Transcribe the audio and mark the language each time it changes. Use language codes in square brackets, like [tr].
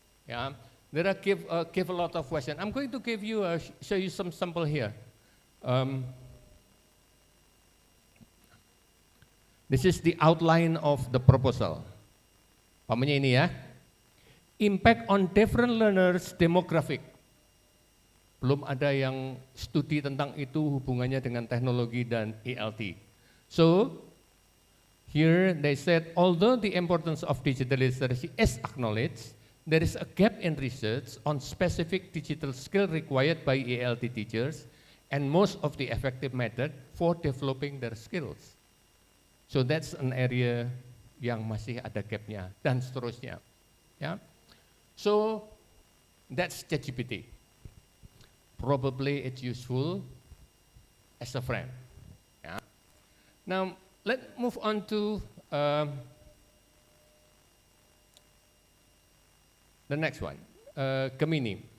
[en] Yeah, there are give a lot of questions. I'm going to give you show you some sample here. This is the outline of the proposal. [id] Pamannya ini ya. [en] Impact on different learners demographic. [id] Belum ada yang studi tentang itu hubungannya dengan teknologi dan ELT. [en] So, here they said, although the importance of digital literacy is acknowledged, there is a gap in research on specific digital skill required by ELT teachers and most of the effective method for developing their skills. So that's an area [id] yang masih ada gapnya dan seterusnya. [en] Yeah? So that's ChatGPT. Probably it's useful as a friend. Yeah. Now, let's move on to the next one, Gemini.